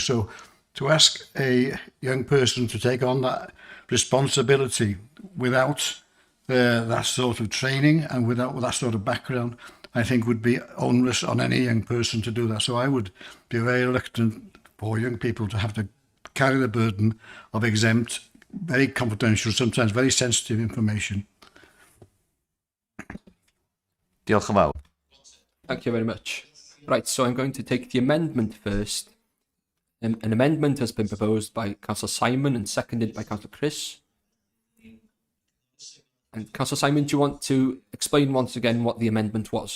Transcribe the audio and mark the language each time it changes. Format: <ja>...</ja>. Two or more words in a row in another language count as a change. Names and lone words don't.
<en>So to ask a young person to take on that responsibility without that sort of training and without that sort of background, I think would be onerous on any young person to do that. So I would be very reluctant for young people to have to carry the burden of exempt, very confidential, sometimes very sensitive information.</en> <cy>Diolch yn fawr.</cy> <en>Thank you very much. Right, so I'm going to take the amendment first. An amendment has been proposed by Councillor Simon and seconded by Councillor Chris. And Councillor Simon, do you want to explain once again what the amendment was?</en>